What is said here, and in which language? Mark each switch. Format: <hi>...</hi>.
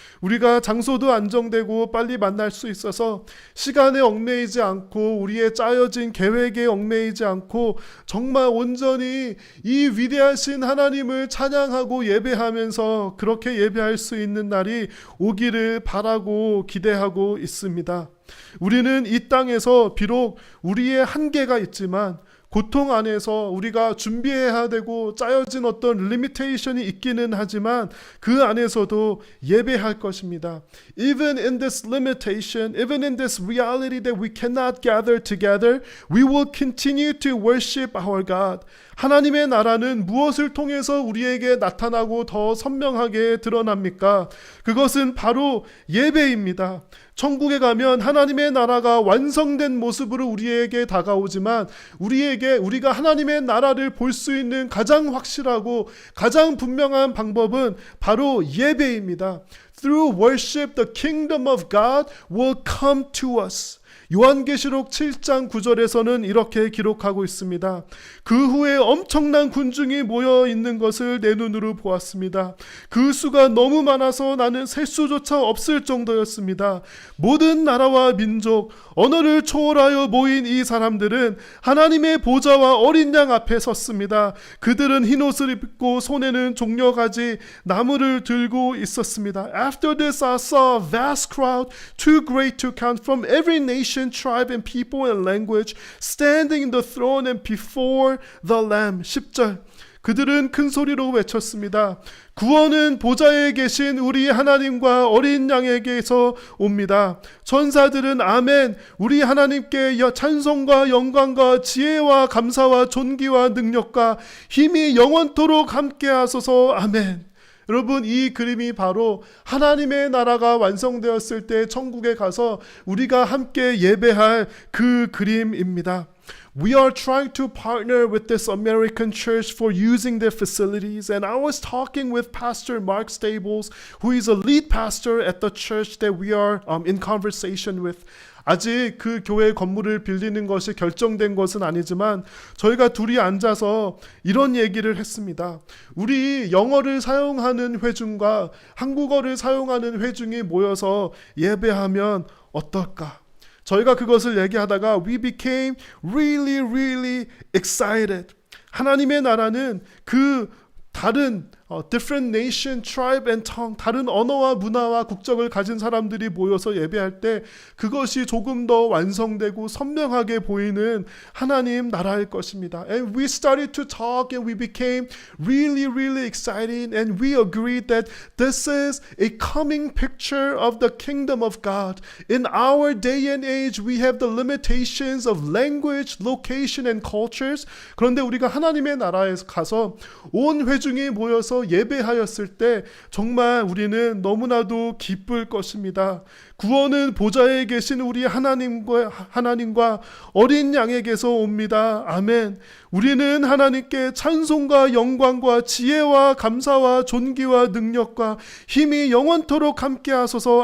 <ko>우리가 장소도 안정되고 빨리 만날 수 있어서 시간에 얽매이지 않고 우리의 짜여진 계획에 얽매이지 않고 정말 온전히 이 위대하신 하나님을 찬양하고 예배하면서 그렇게 예배할 수 있는 날이 오기를 바라고 기대하고 있습니다. 우리는 이 땅에서 비록 우리의 한계가 있지만 고통 안에서 우리가 준비해야 되고 짜여진 어떤 리미테이션이 있기는 하지만 그 안에서도 예배할 것입니다.</ko> <en>Even in this limitation, even in this reality that we cannot gather together, we will continue to worship our God.</en> <ko>하나님의 나라는 무엇을 통해서 우리에게 나타나고 더 선명하게 드러납니까? 그것은 바로 예배입니다. 천국에 가면 하나님의 나라가 완성된 모습으로 우리에게 다가오지만 우리가 하나님의 나라를 볼 수 있는 가장 확실하고 가장 분명한 방법은 바로 예배입니다.</ko> <en>Through worship, the kingdom of God will come to us.</en> <ko>요한계시록 7장 9절에서는 이렇게 기록하고 있습니다. 그 후에 엄청난 군중이 모여 있는 것을 내 눈으로 보았습니다. 그 수가 너무 많아서 나는 셀 수조차 없을 정도였습니다. 모든 나라와 민족, 언어를 초월하여 모인 이 사람들은 하나님의 보좌와 어린 양 앞에 섰습니다. 그들은 흰옷을 입고 손에는 종려가지 나무를 들고 있었습니다.</ko> <en>After this I saw a vast crowd, too great to count, from every nation, tribe and people and language, standing in the throne and before the Lamb.</en> <ko>10절. 그들은 큰 소리로 외쳤습니다. 구원은 보좌에 계신 우리 하나님과 어린 양에게서 옵니다. 천사들은 아멘, 우리 하나님께 찬송과 영광과 지혜와 감사와 존귀와 능력과 힘이 영원토록 함께 하소서. 아멘. 여러분, 이 그림이 바로 하나님의 나라가 완성되었을 때 천국에 가서 우리가 함께 예배할 그 그림입니다.</ko> <en>We are trying to partner with this American church for using their facilities, and I was talking with Pastor Mark Stables, who is a lead pastor at the church that we are in conversation with.</en> <ko>아직 그 교회 건물을 빌리는 것이 결정된 것은 아니지만 저희가 둘이 앉아서 이런 얘기를 했습니다. 우리 영어를 사용하는 회중과 한국어를 사용하는 회중이 모여서 예배하면 어떨까? 저희가 그것을 얘기하다가</ko> <en>we became really excited.</en> <ko>하나님의 나라는 그 다른</ko> <en>different nation, tribe and tongue,</en> <ko>다른 언어와 문화와 국적을 가진 사람들이 모여서 예배할 때 그것이 조금 더 완성되고 선명하게 보이는 하나님 나라일 것입니다.</ko> <en>And we started to talk and we became really excited, and we agreed that this is a coming picture of the kingdom of God. In our day and age, we have the limitations of language, location and cultures.</en> <ko>그런데 우리가 하나님의 나라에 가서 온 회중이 모여서 예배하였을 때 정말 우리는 너무나도 기쁠 것입니다. 구원은 보좌에 계신 우리 하나님과 어린 양에게서 옵니다. 아멘. 우리는 하나님께 찬송과 영광과 지혜와 감사와 존귀와 능력과 힘이 영원토록 함께 하소서.</ko>